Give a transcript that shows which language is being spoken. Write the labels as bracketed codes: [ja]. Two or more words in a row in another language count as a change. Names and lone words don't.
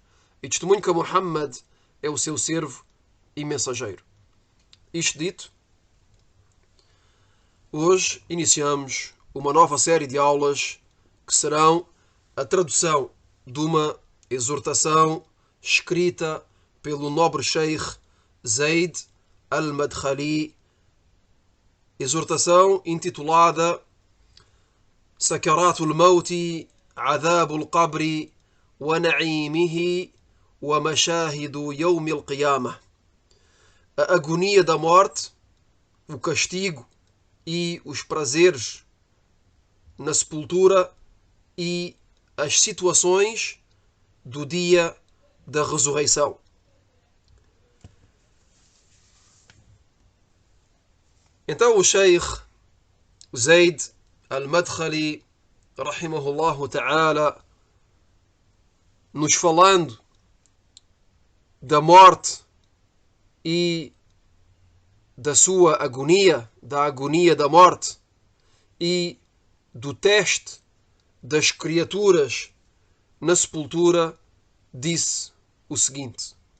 [pt] E testemunho que Muhammad é o seu servo e mensageiro. Isto dito, hoje iniciamos uma nova série de aulas que serão a tradução de uma exortação escrita pelo nobre Sheikh Zaid al-Madkhali, exortação intitulada Sakaratul Mauti, Adhabul Qabri wa Na'imihi wa Mashahidu Yawm al-Qiyamah. A agonia da morte, o castigo e os prazeres na sepultura e as situações do dia da ressurreição. Então o Sheikh Zaid al-Madkhali, [ar] رحمه الله تعالى, [pt] nos falando da morte e da sua agonia, da agonia da morte e do teste das criaturas na sepultura, disse o seguinte: